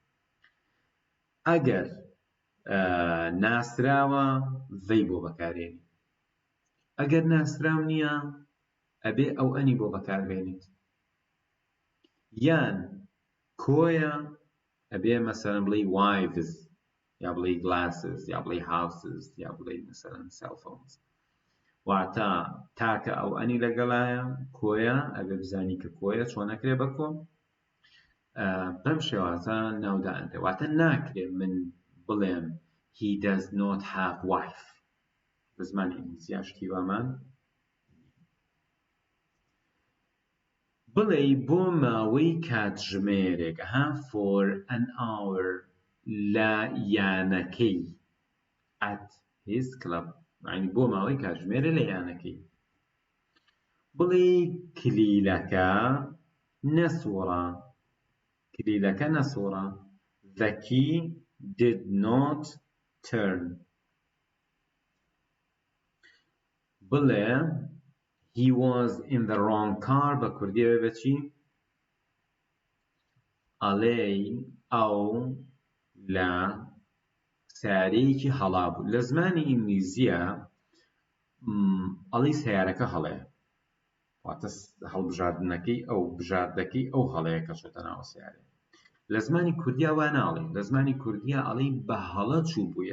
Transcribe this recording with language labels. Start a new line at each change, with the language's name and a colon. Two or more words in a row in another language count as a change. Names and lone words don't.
Central Kurdish: ئەگەر ناسراوە زەی بۆ بەکارێنی ئەگەر ناسراو نییە ئەبێ ئەو ئەنی بۆ بەکاربێنیت یان کۆیە ئەبێ مەسەلەن بڵێ wives یا بڵێ glasses یا بڵێ houses یا بڵێ مەسەلەن
English: cell phones
Central Kurdish: واتە تاکە ئەو ئەنی لەگەڵایە کۆیە ئەبێ بزانی کە کۆیە چۆن ئەکرێ بە کۆ بەم شێوازە ناودانرێ واتە ناکرێ من بڵێم
English: he does not have wife
Central Kurdish: بە زمانی ئینگلیزیە شتی وامان بڵێ بۆ ماوەی کاتژمێرێک
English: for an hour
Central Kurdish: لە یانەکەی
English: at his club
Central Kurdish: یعنی بۆ ماوەی کاتژمێرە لە یانەکەی بڵێ کلیلەکە نەسووڕە
English: the key did not turn
Central Kurdish: بڵێ
English: he was in the wrong car
Central Kurdish: بە کوردیەوە بەچی ئەڵێ ئەو لە سیارەیەکی هەڵا بوو لە زمانی ئینگلیزیە ئەڵێ سیارەکە هەڵەیە واتە هەڵبژاردنەکەی ئەو بژاردەکەی ئەو هەڵەیە کە چۆتە ناو سیارەیە لە زمانی کوردیا وا ناڵێ لە زمانی کوردیا ئەڵێ بە هەڵە چوو بوویە